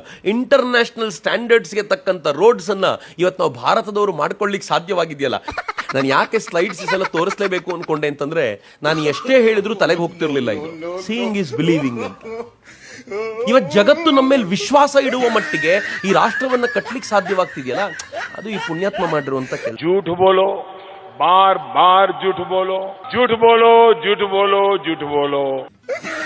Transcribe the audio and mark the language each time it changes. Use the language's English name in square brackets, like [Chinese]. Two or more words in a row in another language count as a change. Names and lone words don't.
[English] international standards [Kannada] ತಕ್ಕಂಥ ರೋಡ್ಸ್ ಅನ್ನ ಇವತ್ತು ನಾವು ಭಾರತದವರು ಮಾಡ್ಕೊಳ್ಳಿಕ್ಕೆ ಸಾಧ್ಯವಾಗಿದೆಯಲ್ಲ. ನಾನು ಯಾಕೆ ಸ್ಲೈಡ್ಸ್ ಎಲ್ಲ ತೋರಿಸಲೇಬೇಕು ಅನ್ಕೊಂಡೆ ಅಂತಂದ್ರೆ ನಾನು ಎಷ್ಟೇ ಹೇಳಿದ್ರು ತಲೆಗೆ ಹೋಗ್ತಿರ್ಲಿಲ್ಲ. ಇದು [English] seeing is believing [Kannada] ಅಂತ. ಇವತ್ತು ಜಗತ್ತು ನಮ್ಮ ಮೇಲೆ ವಿಶ್ವಾಸ ಇಡುವ ಮಟ್ಟಿಗೆ ಈ ರಾಷ್ಟ್ರವನ್ನ ಕಟ್ಟಲಿಕ್ಕೆ ಸಾಧ್ಯವಾಗ್ತಿದೆಯಲ್ಲ, ಅದು ಈ ಪುಣ್ಯಾತ್ಮ ಮಾಡಿರುವಂತ ಕೆಲಸ. [Hindi] झूठ बोलो, बार बार झूठ बोलो, झूठ बोलो, झूठ बोलो, झूठ बोलो.